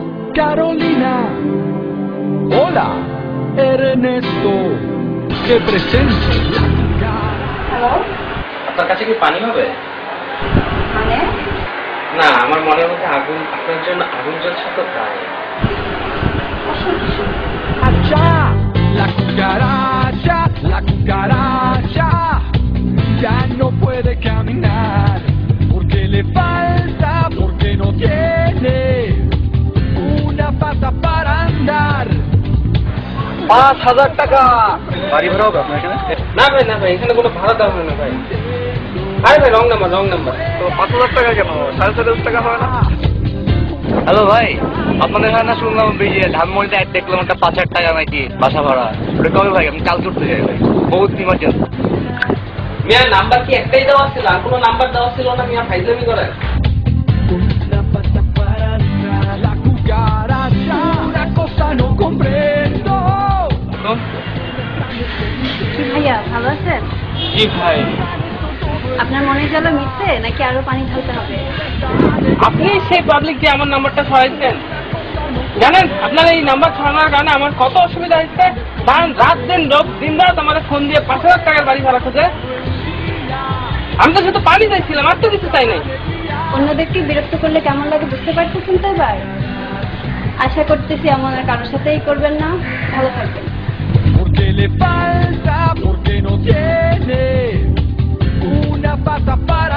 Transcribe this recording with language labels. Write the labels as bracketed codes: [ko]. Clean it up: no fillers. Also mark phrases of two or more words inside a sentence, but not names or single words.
[es] Carolina. Hola, Ernesto. Que presente. [bn] হ্যালো, আপনার কাছে কি পানি হবে? মানে না, আমার মনের মধ্যে আগুন, আপনার জন্য আগুন জ্বলছে তো তাই। [es] Allá, la cucaracha ya no puede caminar porque le falta, porque no tiene una pata para andar. [bn] 5,000 টাকা বাড়ি ভাড়া হবে আপনার এখানে? না ভাই, না ভাই, এখানে কোনো ভাড়া দেওয়া হয় না ভাই। আরে ভাই, [en] wrong number. [bn] তো 5,000 টাকা কেন? 7,500 টাকা হয় না? হ্যালো ভাই, আপনাদের এখানে না শুনলাম এই যে ধানমন্ডিতে 1 কিলোমিটার 5,000 টাকা নাকি বাসা ভাড়া। ওটা কবে ভাই? আমি কাল করতে চাই ভাই, বহুত ইমার্জেন্সি। মিয়া নাম্বার কি একটাই দেওয়া ছিল? আর কোনো নাম্বার দেওয়া ছিল না? মিয়া ফাইজলামি করেন। [es] Una pata para andar, la cucaracha, una cosa no comprendo. [bn] কি ভাইয়া ভালো আছেন? জি ভাই, আপনার মনের জ্বালা মিটছে নাকি আরো পানি ঢালতে হবে? আপনি সেই পাবলিক যে আমার নাম্বারটা ছড়াইছেন, জানেন আপনার এই নাম্বার ছড়ানোর কারণে আমার কত অসুবিধা হচ্ছে। রাত দিন রাত আমাদের ফোন দিয়ে 5,000 টাকার বাড়ি ভাড়া খোঁজে। আমি তো শুধু পানি চাইছিলাম, আর তো কিছু চাই নাই। অন্যদেরকে বিরক্ত করলে কেমন লাগে বুঝতে পারতেছেন তো এবার? আশা করতেছি এমন আর কারোর সাথেই করবেন না। ভালো থাকবেন। [es] Porque le falta, porque no tiene una pata para